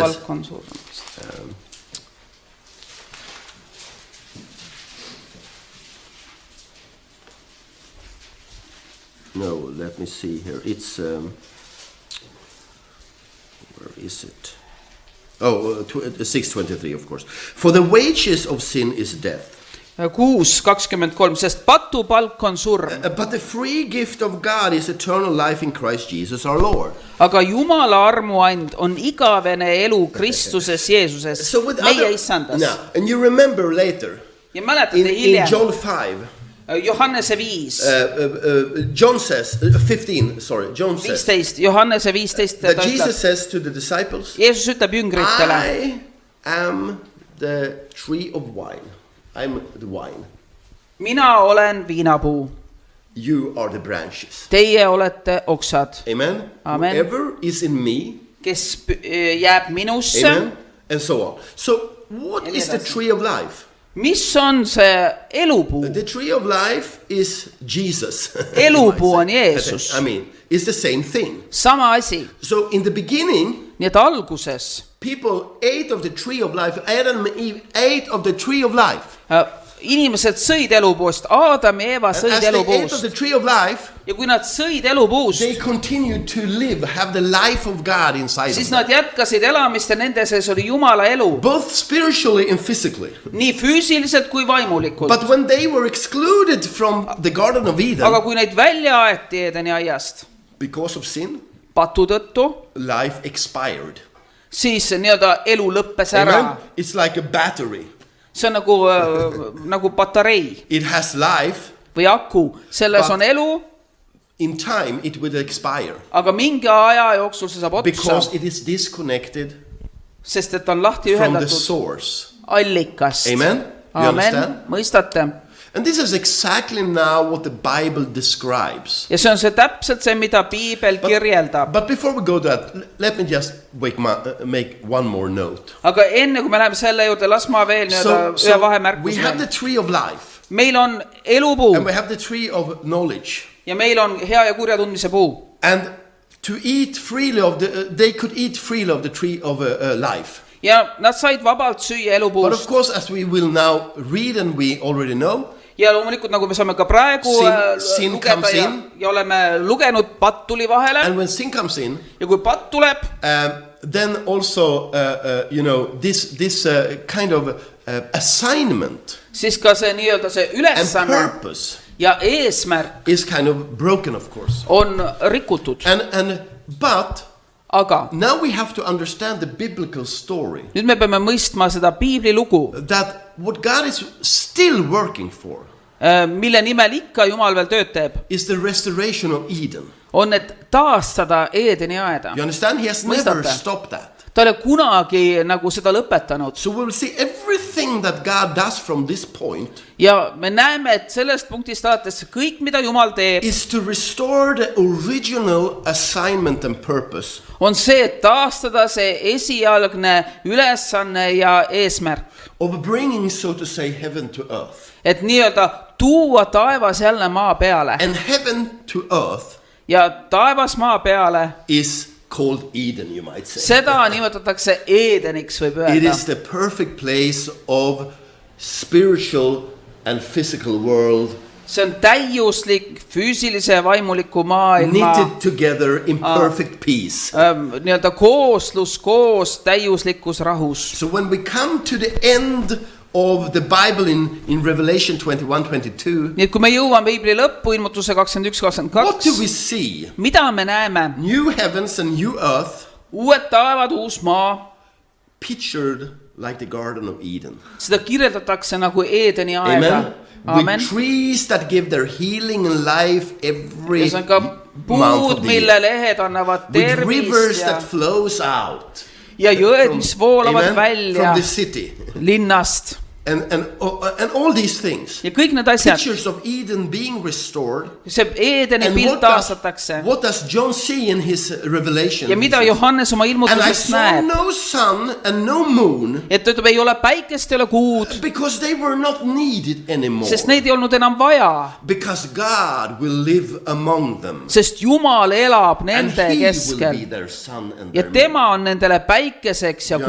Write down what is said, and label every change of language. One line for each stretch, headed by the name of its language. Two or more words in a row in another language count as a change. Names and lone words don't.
Estonian: patupalk on suurem.
English: No, let me see here. It's where is it? Oh, 6:23, of course. For the wages of sin is death. 6:23, sest patupalk on surm. But the free gift of God is eternal life in Christ Jesus our Lord.
Estonian: Aga Jumala armuand on igavene elu Kristuses Jeesuses,
English: So with
Estonian: meie issandas.
English: now, and you remember later
Estonian: Ja mäletate
English: in
Estonian: hiljem,
English: John 5,
Estonian: Johannese 5,
English: John says 15. Sorry, John says
Estonian: 15, Johannese 15,
English: that
Estonian: ta Jesus ütleb,
English: says to the disciples,
Estonian: Jeesus ütleb jüngritele,
English: I am the tree of wine. I'm the wine.
Estonian: mina olen viinapuu,
English: You are the branches.
Estonian: teie olete oksad,
English: Amen.
Estonian: Amen.
English: Whoever is in me,
Estonian: kes jääb minusse.
English: amen, and so on. So, what is the tree of life?
Estonian: Mis on see elupuu?
English: The tree of life is Jesus.
Estonian: Elupuu on Jeesus.
English: I mean, it's the same thing.
Estonian: Sama asi.
English: So, in the beginning,
Estonian: Nii et alguses
English: people ate of the tree of life. Adam and Eve ate of the tree of life.
Estonian: inimesed sõid elupuust, Aadam ja Eeva
English: And
Estonian: sõid
English: as they ate of
Estonian: elupuust.
English: the tree of life,
Estonian: Ja kui nad sõid elupuust,
English: they continued to live, have the life of God inside
Estonian: siis
English: of them.
Estonian: nad jätkasid elamist ja nende sees oli Jumala elu.
English: Both spiritually and physically.
Estonian: Nii füüsiliselt kui vaimulikult.
English: But when they were excluded from the Garden of Eden
Estonian: Aga kui neid välja aeti Eedeni aiast
English: because of sin,
Estonian: patu tõttu,
English: life expired.
Estonian: siis nii-öelda elu lõppes ära.
English: Amen? It's like a battery.
Estonian: See on nagu patarei
English: It has life.
Estonian: või aku. Selles on elu,
English: In time, it will expire
Estonian: aga mingi aja jooksul see saab
English: because
Estonian: otsa,
English: it is disconnected
Estonian: sest et on lahti
English: from the
Estonian: ühendatud
English: source.
Estonian: allikast.
English: Amen? You
Estonian: Amen.
English: understand?
Estonian: Mõistate?
English: And this is exactly now what the Bible describes.
Estonian: Ja see on see täpselt see, mida Piibel kirjeldab.
English: But before we go to that, let me just make one more note.
Estonian: Aga enne kui me läheme selle juurde, las ma veel ühe
English: we
Estonian: vahemärkuse
English: have the
Estonian: veel.
English: tree of life
Estonian: Meil on elupuu
English: and we have the tree of knowledge.
Estonian: ja meil on hea ja kurja tundmise puu.
English: And to eat freely of they could eat freely of the tree of life.
Estonian: Ja nad said vabalt süüa
English: But of
Estonian: elupuust.
English: course, as we will now read and we already know,
Estonian: Ja loomulikult, nagu me saame ka praegu
English: Sin
Estonian: lugeda
English: comes in.
Estonian: ja oleme lugenud, patt tuli vahele.
English: and when sin comes in,
Estonian: Ja kui patt tuleb,
English: then also this kind of assignment
Estonian: siis ka see nii-öelda see
English: and
Estonian: ülesanne
English: purpose
Estonian: ja eesmärk
English: is kind of broken, of course.
Estonian: on rikutud.
English: But
Estonian: Aga
English: now we have to understand the biblical story
Estonian: nüüd me peame mõistma seda Piibli lugu,
English: that what God is still working for
Estonian: mille nimel ikka Jumal veel tööd teeb,
English: is the restoration of Eden.
Estonian: on, et taastada Eedeni aeda.
English: You understand? He has never
Estonian: Mõistate?
English: stopped that.
Estonian: ta ei ole kunagi nagu seda lõpetanud.
English: So we'll see everything that God does from this point
Estonian: Ja me näeme, et sellest punktist alates kõik, mida Jumal teeb,
English: is to restore the original assignment and purpose
Estonian: on see, et taastada see esialgne ülesanne ja eesmärk.
English: of bringing, so to say, heaven to earth.
Estonian: Et nii-öelda tuua taevas jälle maa peale.
English: And heaven to earth
Estonian: Ja taevas maa peale,
English: is called Eden, you might say.
Estonian: seda nimetatakse Eedeniks, võib
English: It
Estonian: öelda.
English: is the perfect place of spiritual and physical world
Estonian: See on täiuslik füüsilise ja vaimuliku maailma
English: knitted together in perfect peace.
Estonian: nii-öelda kooslus koos täiuslikus rahus.
English: So when we come to the end of the Bible in Revelation 21:22,
Estonian: Nii et kui me jõuame Piibli lõppu, ilmutuse 21-22,
English: what do we see?
Estonian: mida me näeme?
English: New heavens and new earth
Estonian: Uued taevad, uus maa,
English: pictured like the Garden of Eden.
Estonian: seda kirjeldatakse nagu Eedeni aeda.
English: Amen.
Estonian: Amen.
English: With trees that give their healing and life every
Estonian: Ja see on ka
English: month
Estonian: puud,
English: of the
Estonian: mille
English: year.
Estonian: lehed annavad
English: With rivers
Estonian: tervist
English: that flows out
Estonian: ja jõed, mis voolavad
English: amen,
Estonian: välja
English: from the city.
Estonian: linnast.
English: And all these things.
Estonian: Ja kõik need asjad,
English: Pictures of Eden being restored.
Estonian: see Eedeni
English: And
Estonian: pilt taastatakse.
English: what does John see in his revelation?
Estonian: Ja mida Johannes oma
English: And I
Estonian: ilmutusest
English: saw
Estonian: näeb?
English: no sun and no moon
Estonian: Et ta ütleb, ei ole päikest, ei ole kuud,
English: because they were not needed anymore.
Estonian: sest neid ei olnud enam vaja.
English: Because God will live among them.
Estonian: Sest Jumal elab
English: And
Estonian: nende
English: he will be
Estonian: keskel
English: their sun and
Estonian: ja
English: their moon.
Estonian: tema on nendele päikeseks ja